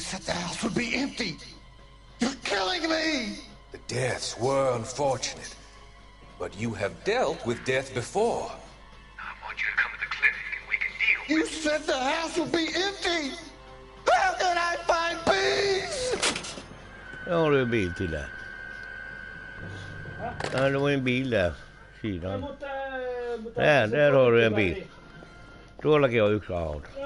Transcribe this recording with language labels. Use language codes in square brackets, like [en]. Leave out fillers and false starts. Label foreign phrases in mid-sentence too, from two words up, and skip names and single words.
[en] said the house would be empty. You're killing me. The deaths were unfortunate, but you have dealt with death before. I want you to come to the clinic and we can deal You with it. said the house would be empty. How can I find peace? [sv] Jag har en bil till det. Ja, det var en bil där. Sidan. Där har du en bil. [fi] Tuollakin on yksi auto.